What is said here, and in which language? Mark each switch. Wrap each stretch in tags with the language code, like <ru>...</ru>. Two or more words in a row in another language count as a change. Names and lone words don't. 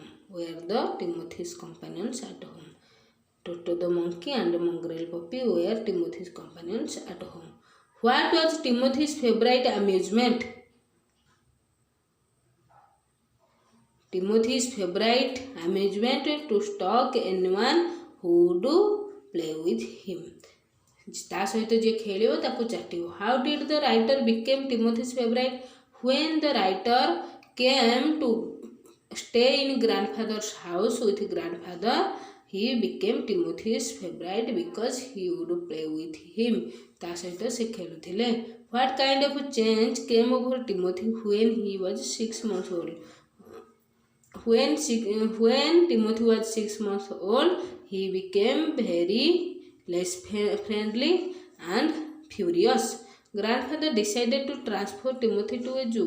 <en>where the Timothy's companions at home. Toto the monkey and mongrel puppy were Timothy's companions at home. What was Timothy's favorite amusement? Timothy's favorite amusement to stalk anyone who would play with him.</en> <or>ତା ସହିତ ଯେ ଖେଳିଓ ତାକୁ ଚାଟିଓ.</or> <en>How did the writer became Timothy's favorite? When the writer came to stay in grandfather's house with grandfather, he became Timothy's favorite because he would play with him.</en> <or>ତା ସହିତ ସେ ଖେଳୁଥିଲେ.</or> <en>What kind of change came over Timothy when he was 6 months old? When Timothy was 6 months old, he became very less friendly and furious. Grandfather decided to transfer Timothy to a zoo.</en>